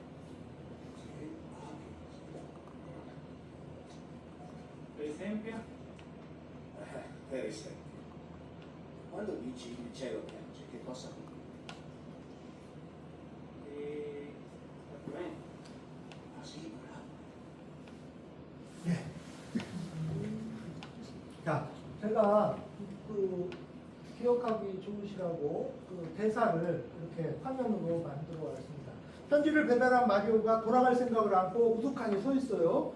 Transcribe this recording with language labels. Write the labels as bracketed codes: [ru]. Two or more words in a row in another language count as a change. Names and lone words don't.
[it] Per esempio? Per esempio, quando dici il cielo piange, che cosa vuol dire? Esattamente. Ah sì, bravo. [ko] 네. 자, 제가 그 기억하기 좋으시라고 그 대사를 이렇게 화면으로 만들어 왔습니다. 편지를 배달한 마리오가 돌아갈 생각을 않고 우두커니 서 있어요.